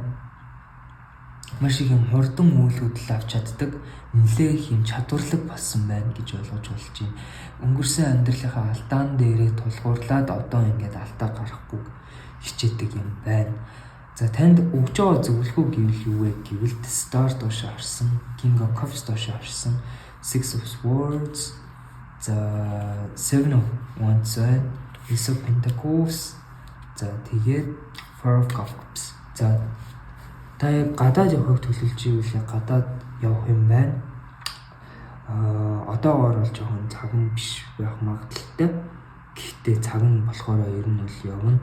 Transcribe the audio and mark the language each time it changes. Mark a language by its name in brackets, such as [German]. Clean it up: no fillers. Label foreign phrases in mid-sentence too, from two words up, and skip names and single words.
[Mongolian] Маш их юм хурдан үйл хөдлөл авч чаддаг, нэлээд юм чадварлаг болсон байна гэж ойлгож болж байна. Өнгөрсөн амьдралынхаа алдаан дээрээ тулгуурлаад одоо ингээд алдаа гарахгүй хичээдэг юм байна. За танд өгж байгаа зөвлөгөө гэвэл юу вэ гэвэл Star доош харсан, King of Cups доош харсан, Six of Swords, за Seven of Wands, Ace of Pentacles, за тэгээд Four of Cups. За та гадаад явахыг төлөвлөж ивэл гадаад явах юм байна. Одоогоор бол жоохон цаг нь биш байх магадaltaй. Гэхдээ цаг нь болохоор ер нь бол явна.